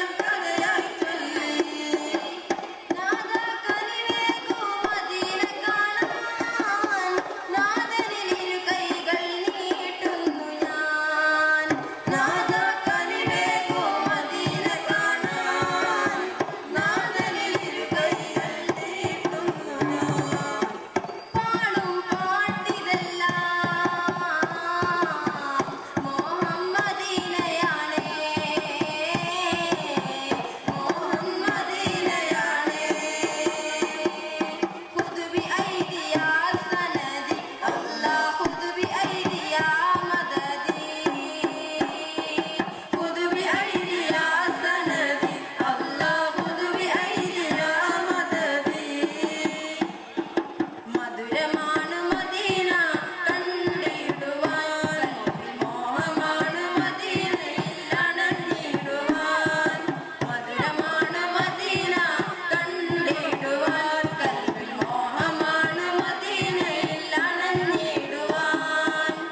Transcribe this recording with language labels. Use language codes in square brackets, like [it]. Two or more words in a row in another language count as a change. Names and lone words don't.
[ml] കഥയായി ചൊല്ലി നാദാ കനിവേകൂ മദീന കാണാൻ നാദനിൽ ഇരു കൈകൾ നീട്ടുന്നു ഞാൻ നാദാ കനിവേകൂ മദീന കാണാൻ നാദനിൽ ഇരു കൈകൾ നീട്ടുന്നു ഞാൻ പാടും പാട്ടിതെല്ലാം മോഹം മദീനയാണേ മോഹം മദീനയാണേ [ar] خذ بأيدي يا سندي الله خذ بأيدي يا مددي خذ بأيدي يا سندي الله خذ بأيدي يا مددي [ml] മധുരമാണ് മദീന കണ്ടിടുവാൻ മോഹമാണ് മദീനയിൽ അണഞ്ഞിടുവാൻ മധുരമാണ് മദീന കണ്ടിടുവാൻ കൽബിൽ മോഹമാണ് മദീനയിൽ അണഞ്ഞിടുവാൻ